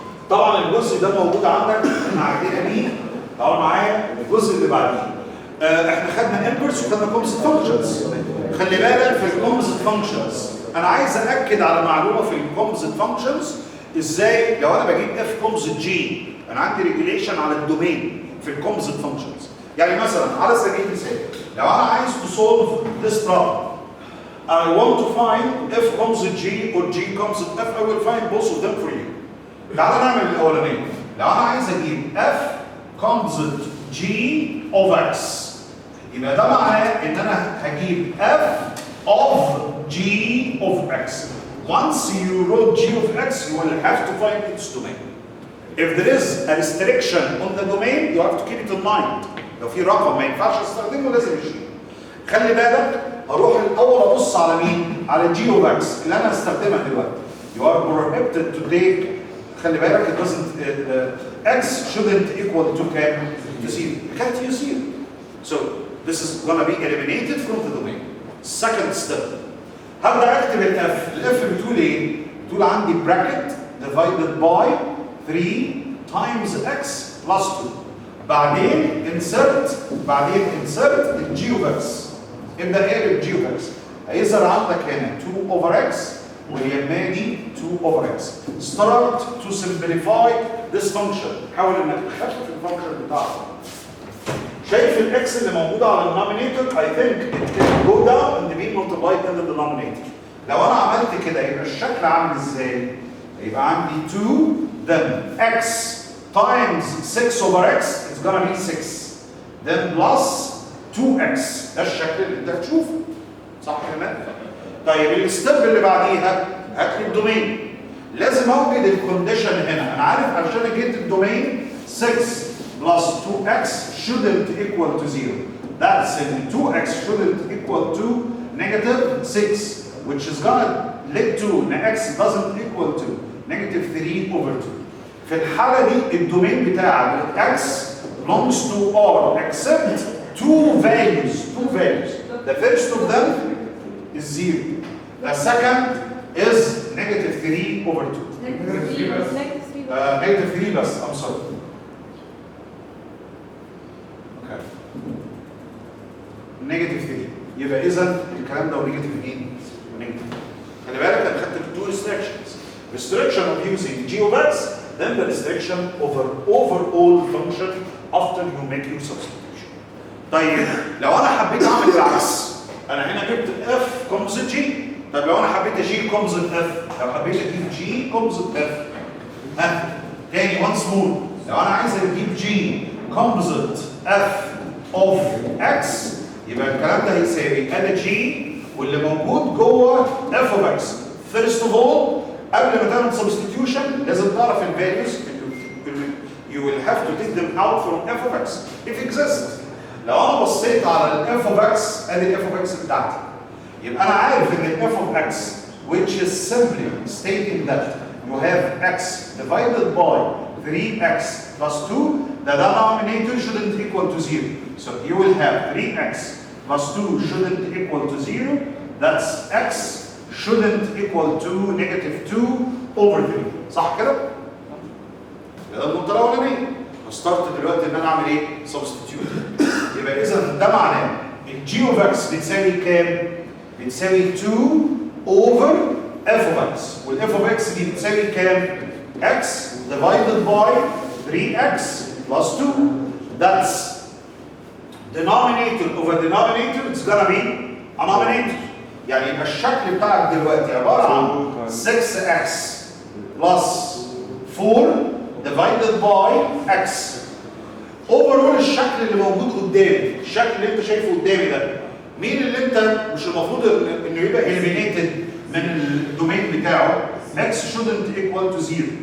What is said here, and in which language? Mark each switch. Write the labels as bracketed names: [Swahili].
[Arabic] طبعا الجزء ده موجود عندك، احنا عندنا مين؟ تعالوا معايا الجزء اللي بعديه. احنا خدنا انفرس وخدنا كومبوزيت فانكشنز. خلي بالك في الكومبوزيت فانكشنز انا عايز ااكد على معلومه في الكومبوزيت فانكشنز. ازاي؟ لو انا بجيب اف كومبوزيت جي انا عندي ريجوليشن على الدومين في الكومبوزيت فانكشنز. يعني مثلا على سبيل المثال لو انا عايز [English] to solve this problem I want to find f composite g or g composite f, I will find both of them for you. [Arabic] تعالى نعمل الاولانيه. لو انا عايز اجيب f composite g of x يبقى ده معناه ان انا هجيب f of g of x. [English] Once you wrote g of x you will have to find its domain. If there is a restriction on the domain you have to keep it in mind. [Arabic] لو في رقم ما ينفعش استخدمه لازم يشيله. خلي بالك اروح الاول ابص على مين؟ على g of x اللي انا هستخدمها دلوقتي. [English] You are prohibited to take. [Arabic] خلي بالك [English] it doesn't x shouldn't equal to [Arabic] كام؟ [English] to 0. You can't use 0. So this is going to be eliminated from the domain. [Arabic] second step هبدا اكتب الاف بتقول ايه؟ بتقول عندي [English] bracket divided by 3 times x plus 2 [Arabic] بعدين insert الجي اوف اكس. ابدا اقلب الجي اوف اكس هيظهر عندك هنا 2 over x واليمه دي 2 over x. [English] start to simplify this function. [Arabic] حاول انك تخفف الفانكشن بتاعك. شايف الاكس اللي موجوده على الدينومينيتور؟ [English] I think it can go down and be multiplied in the denominator. [Arabic] لو انا عملت كده يبقى الشكل عامل ازاي؟ يبقى عندي [English] 2 then x times 6 over x is gonna be 6 then plus 2x. [Arabic] ده الشكل اللي انت هتشوفه صح كمان؟ طيب الستيب اللي بعديها هات لي الدومين. لازم اوجد الكونديشن هنا. انا عارف عشان اجيب الدومين [English] 6 plus 2x shouldn't equal to 0. That's in 2x shouldn't equal to negative 6 which is gonna lead to x doesn't equal to negative 3 over 2. [Arabic] في الحالة دي الدومين بتاعك [English] x belongs to R except two values. The first of them is 0. The second is negative 3 over 2. Negative 3 بس. I'm sorry. Okay. Negative 3. [Arabic] يبقى إذا الكلام ده ونيجاتيف مين؟ ونيجاتيف. خلي بالك أنا خدت two restrictions. [English] Restriction of using g of x, then the restriction over overall function after you make your substitution. [Arabic] طيب لو أنا حبيت أعمل العكس، أنا هنا جبت f composite g. طب لو أنا حبيت أجيب composite f، لو حبيت أجيب g composite f، تاني once more، لو أنا عايز أجيب g composite f of x، يبقى الكلام ده هيساوي أنا g واللي موجود جوه f of x. [English] First of all [Arabic] قبل ما تعمل substitution لازم تعرف الفاليوز. [English] You will have to take them out from f of x if exists. [Arabic] لو انا بصيت على ال f of x ادي ال f of x بتاعتي، يبقى انا عارف ان ال [English] f of x which is simply stating that you have x divided by 3x plus 2, the denominator shouldn't equal to 0. So you will have 3x plus 2 shouldn't equal to 0. That's x shouldn't equal to negative 2 over 3. [Arabic] صح كده؟ ده النقطة الأولانية. هستارت دلوقتي إن أنا أعمل إيه؟ substitute. يبقى إذا ده معناه الجي أوف إكس بتساوي كام؟ بتساوي 2 over f of x. والf of x دي بتساوي كام؟ x divided by 3x plus 2. [English] That's denominator over denominator. It's gonna be a nominator. [Arabic] يعني يبقى الشكل بتاعك دلوقتي عبارة عن 6x plus 4 divided by x. overall الشكل اللي موجود قدامي، الشكل اللي انت شايفه قدامي ده، مين اللي انت مش المفروض انه يبقى eliminated من الدومين بتاعه؟ [English] x shouldn't equal to 0.